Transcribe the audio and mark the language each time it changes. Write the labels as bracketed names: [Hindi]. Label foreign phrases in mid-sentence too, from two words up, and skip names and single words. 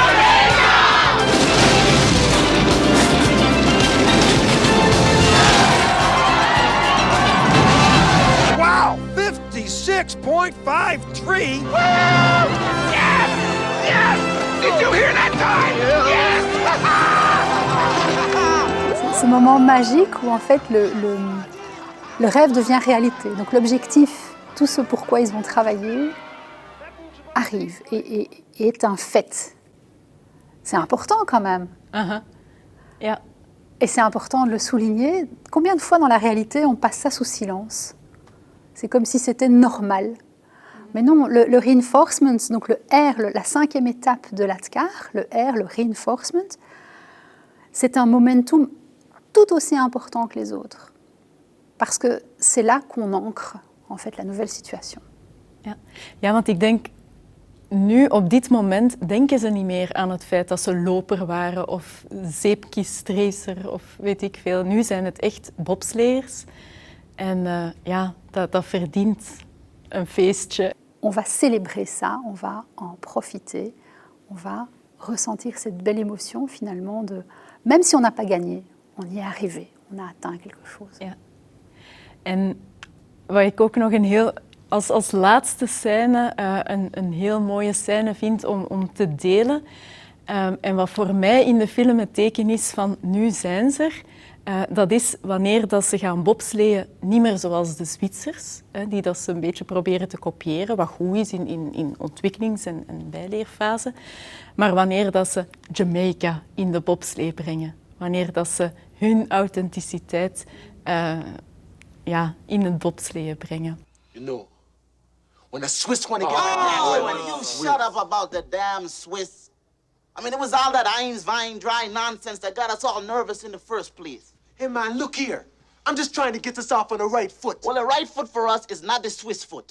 [English] Wow, 56.53. Yes! Yes! Did you hear that time? Yes! [French] C'est ce moment magique où en fait le rêve devient réalité. Donc l'objectif, tout ce pourquoi ils vont travailler, arrive et est un fait. C'est important quand même. [Dutch] Ja. [French] Et c'est important de le souligner. Combien de fois dans la réalité on passe ça sous silence? C'est comme si c'était normal. Mais non, le reinforcement, donc le R, la 5e étape de l'ADKAR, le R, le reinforcement, c'est un momentum tout aussi important que les autres. Parce que c'est là qu'on ancre en fait la nouvelle situation. [Dutch] Ja, want ik denk, nu op dit moment denken ze niet meer aan het feit dat ze loper waren of zeepkistracer of weet ik veel. Nu zijn het echt bobsleiers en ja, dat verdient een feestje. [French] On va célébrer ça, on va en profiter, on va ressentir cette belle émotion finalement de, même si on n'a pas gagné, on y est arrivé, on a atteint quelque chose. [Dutch] Ja. En wat ik ook nog als laatste scène een heel mooie scène vind om te delen. En wat voor mij in de film het teken is van nu zijn ze er. Dat is wanneer dat ze gaan bobsleeën, niet meer zoals de Zwitsers, die dat ze een beetje proberen te kopiëren, wat goed is in ontwikkelings- en bijleerfase. Maar wanneer dat ze Jamaica in de bobslee brengen. Wanneer dat ze hun authenticiteit in het bobsleeën brengen. [English] You know, when the Swiss want to get... You shut up about the damn Swiss. I mean, it was all that [German] Eins, Wein, [English] dry nonsense that got us all nervous in the first place. Hey, man, look here. I'm just trying to get us off on the right foot. Well, the right foot for us is not the Swiss foot.